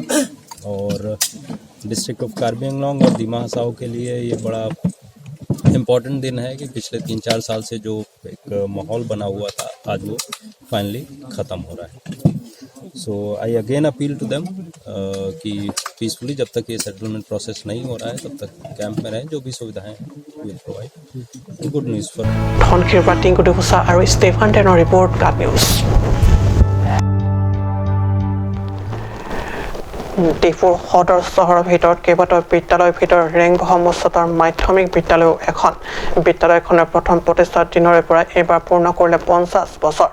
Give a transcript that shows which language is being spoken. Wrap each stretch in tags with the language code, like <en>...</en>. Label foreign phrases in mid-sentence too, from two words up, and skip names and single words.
<hi>और</hi> <en>district of</en> <hi>कार्बी आंगलोंग और दिमा हासाओ के लिए ये बड़ा इम्पॉर्टेंट दिन है कि पिछले 3-4 साल से जो एक माहौल बना हुआ था आज वो फाइनली ख़त्म हो रहा है।</hi> <en>so I again appeal to them</en> <hi>कि पीसफुली जब तक ये</hi> <en>settlement process</en> <hi>नहीं हो रहा है तब तक कैंप में रहें। जो भी सुविधाएं हैं</hi> <en>will provide. good news for</en> <as>ধনশিৰিৰ পৰা টিংকু ডিফুচা আৰু ষ্টেফান টেনৰ ৰিপৰ্ট,</as> <en>good news.</en> <as>ডিফুৰ সদৰ চহৰৰ ভিতৰত কেইবাটাও বিদ্যালয়ৰ ভিতৰত ৰেংগহম উচ্চতৰ মাধ্যমিক বিদ্যালয়ও এখন। বিদ্যালয়খনৰ প্ৰথম প্ৰতিষ্ঠাৰ দিনৰে পৰা এইবাৰ পূৰ্ণ কৰিলে 50 বছৰ।</as>